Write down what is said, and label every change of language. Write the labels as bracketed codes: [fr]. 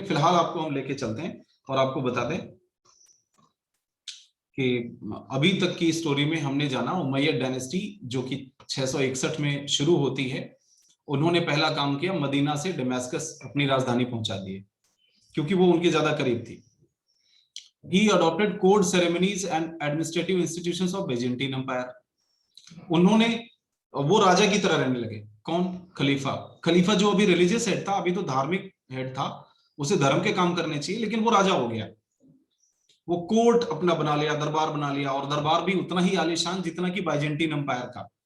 [hi] फिलहाल आपको हम लेके चलते हैं और आपको बता दें कि अभी तक की स्टोरी में हमने जाना उमैयद डायनेस्टी, जो कि 661 में शुरू होती है, उन्होंने पहला काम किया, मदीना से दमास्कस अपनी राजधानी पहुंचा दिए, क्योंकि वो उनके ज्यादा करीब थी। [en] He adopted court ceremonies and administrative institutions of Byzantine Empire. [hi] उन्होंने, वो राजा की तरह रहने लगे। कौन? खलीफा। खलीफा जो अभी रिलीजियस हेड था, अभी तो धार्मिक हेड था, उसे धर्म के काम करने चाहिए, लेकिन वो राजा हो गया। वो कोर्ट अपना बना लिया, दरबार बना लिया, और दरबार भी उतना ही आलीशान जितना कि बाइजेंटीन एम्पायर का।